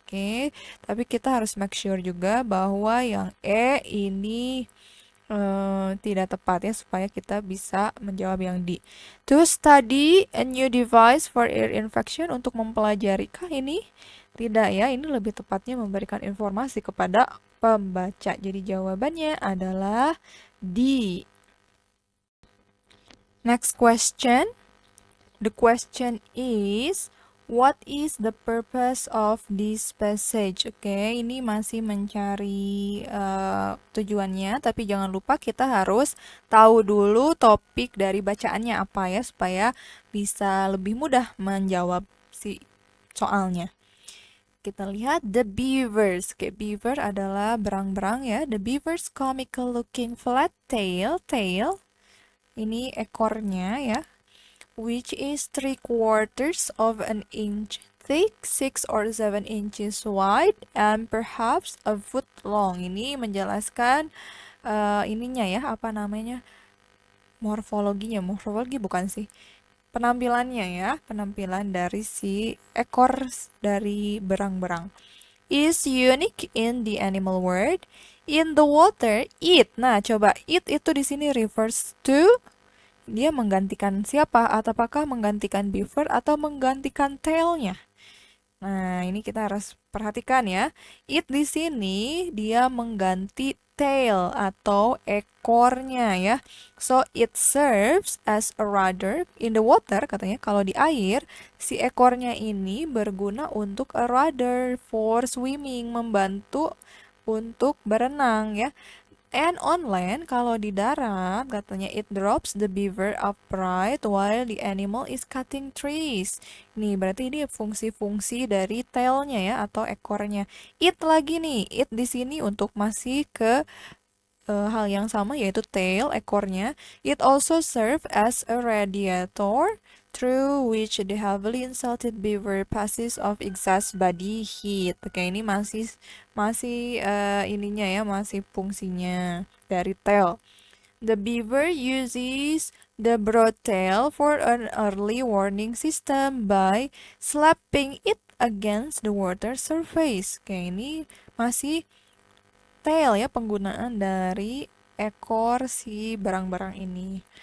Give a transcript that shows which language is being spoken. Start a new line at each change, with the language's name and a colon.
Indonesian: Oke, tapi kita harus
English: make sure
Indonesian: juga bahwa yang E ini tidak tepat ya, supaya kita bisa menjawab yang D.
English: To study a new device for ear infection,
Indonesian: untuk mempelajari kah ini? Tidak ya, ini lebih tepatnya memberikan informasi kepada pembaca. Jadi jawabannya adalah D.
English: Next question. The question is, what is the purpose of this passage?
Indonesian: Oke, ini masih mencari tujuannya, tapi jangan lupa kita harus tahu dulu topik dari bacaannya apa ya, supaya bisa lebih mudah menjawab si soalnya. Kita lihat
English: the beavers.
Indonesian: Oke, beaver adalah berang-berang ya.
English: The beavers comical looking flat tail,
Indonesian: ini ekornya ya,
English: which is 3/4 of an inch thick, 6 or 7 inches wide, and perhaps a foot long.
Indonesian: Ini menjelaskan ininya ya, apa namanya, morfologi bukan sih, penampilannya ya, penampilan dari si ekor dari berang-berang.
English: Is unique in the animal world. In the water, it.
Indonesian: Nah, coba it itu di sini
English: refers to,
Indonesian: dia menggantikan siapa? Apakah menggantikan beaver atau menggantikan tailnya? Nah, ini kita harus perhatikan ya. It di sini dia mengganti tail atau ekornya ya.
English: So it serves as a rudder in the water,
Indonesian: katanya kalau di air si ekornya ini berguna untuk
English: a rudder for swimming,
Indonesian: membantu untuk berenang ya.
English: And on land,
Indonesian: kalau di darat, katanya
English: it drops the beaver upright while the animal is cutting trees.
Indonesian: Nih, berarti ini fungsi-fungsi dari tailnya ya, atau ekornya. It lagi nih, it di sini untuk masih ke hal yang sama yaitu tail, ekornya.
English: It also serve as a radiator through which the heavily insulted beaver passes off exhaust body heat.
Indonesian: Oke, ini masih masih ininya ya, masih fungsinya dari tail.
English: The beaver uses the broad tail for an early warning system by slapping it against the water surface.
Indonesian: Oke, ini masih tail ya, penggunaan dari ekor si barang-barang ini.